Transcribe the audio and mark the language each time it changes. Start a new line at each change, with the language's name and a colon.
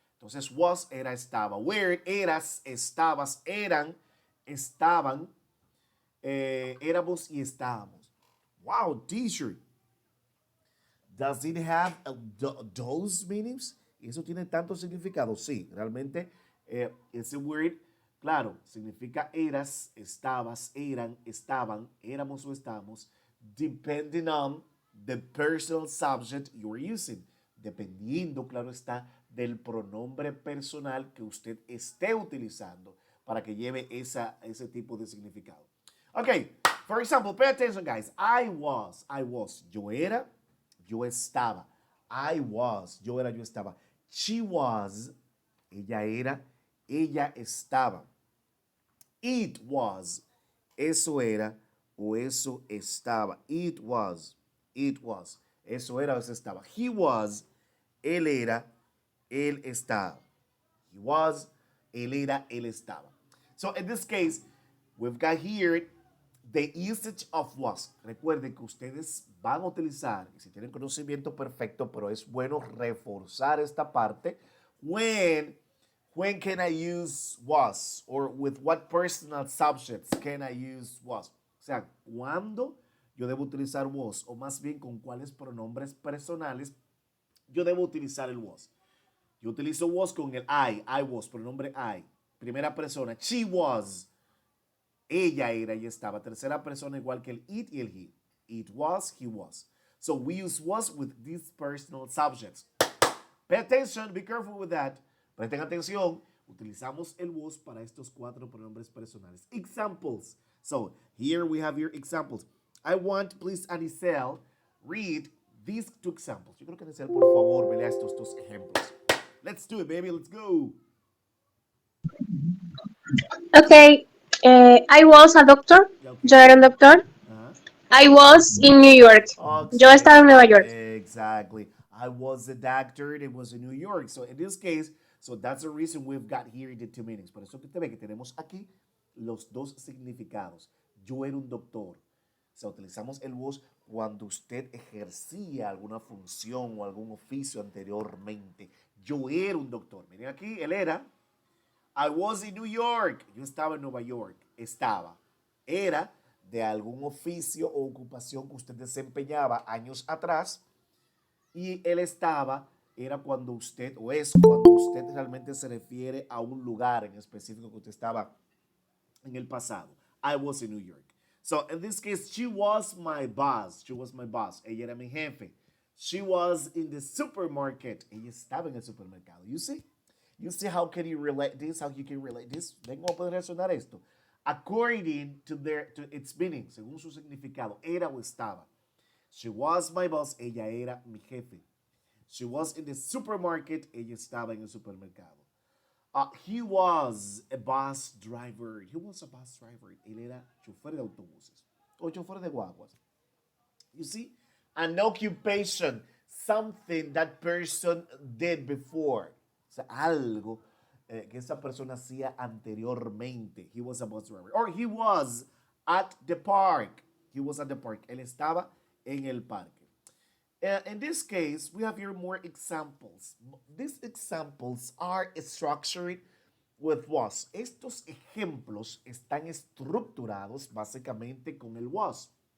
Spanish: Entonces, was era, estaba. Were, eras, estabas, eran, estaban, éramos y estábamos.
English: Wow, teacher. Does it have those meanings?
Spanish: ¿Eso tiene tanto significado? Sí, realmente ese word, claro, significa eras, estabas, eran, estaban, éramos o estamos,
English: depending on the personal subject you are using.
Spanish: Dependiendo, claro está, del pronombre personal que usted esté utilizando para que lleve ese tipo de significado.
English: Okay, for example, pay attention, guys. I was,
Spanish: yo era, yo estaba.
English: I was,
Spanish: yo era, yo estaba.
English: She was,
Spanish: ella era, ella estaba.
English: It was,
Spanish: eso era o eso estaba.
English: It was,
Spanish: eso era o eso estaba.
English: He was,
Spanish: él era, él estaba.
English: He was,
Spanish: él era, él estaba.
English: So in this case, we've got here the usage of was.
Spanish: Recuerden que ustedes van a utilizar, y si tienen conocimiento perfecto, pero es bueno reforzar esta parte.
English: When can I use was? Or with what personal subjects can I use was?
Spanish: O sea, ¿cuándo yo debo utilizar was? O más bien, ¿con cuáles pronombres personales yo debo utilizar el was? Yo utilizo was con el
English: I was,
Spanish: pronombre I. Primera persona, she was. Ella era y estaba. Tercera persona igual que el it y el he.
English: It was, he was. So we use was with these personal subjects. Pay attention, be careful with that.
Spanish: Presten atención. Utilizamos el was para estos cuatro pronombres personales.
English: Examples. So here we have your examples. I want, please, Anicel, read these two examples.
Spanish: Yo creo que Anicel, por favor, me lea estos dos ejemplos.
English: Let's do it, baby. Let's go. Okay. I was a doctor. Okay.
Spanish: Yo era un doctor.
English: I was in New York.
Spanish: Yo estaba en Nueva York.
English: Exactly. I was a doctor. It was in New York. So in this case, so that's the reason we've got here the two meanings.
Spanish: Por eso que te ve que tenemos aquí los dos significados. Yo era un doctor. O sea, utilizamos el was cuando usted ejercía alguna función o algún oficio anteriormente. Yo era un doctor. Miren aquí, él era.
English: I was in New York.
Spanish: Yo estaba en Nueva York. Estaba. Era de algún oficio o ocupación que usted desempeñaba años atrás. Y él estaba, era cuando usted, o es cuando usted realmente se refiere a un lugar en específico que usted estaba en el pasado.
English: I was in New York. So in this case, she was my boss. She was my boss.
Spanish: Ella era mi jefe.
English: She was in the supermarket.
Spanish: Ella estaba en el supermercado.
English: You see? You see how can you relate this? How you can relate this?
Spanish: Ven, ¿cómo pueden relacionar esto?
English: According to its meaning,
Spanish: según su significado, era o estaba.
English: She was my boss.
Spanish: Ella era mi jefe.
English: She was in the supermarket.
Spanish: Ella estaba en el supermercado.
English: He was a bus driver. He was a bus driver.
Spanish: Él era chofer de autobuses o chofer de guaguas.
English: You see? An occupation, something that person did before.
Spanish: O sea, algo que esa persona hacía anteriormente.
English: He was a bus driver. Or he was at the park. He was at the park.
Spanish: Él estaba en el parque.
English: In this case, we have here more examples. These examples are structured with was.
Spanish: Estos ejemplos están estructurados básicamente con el was.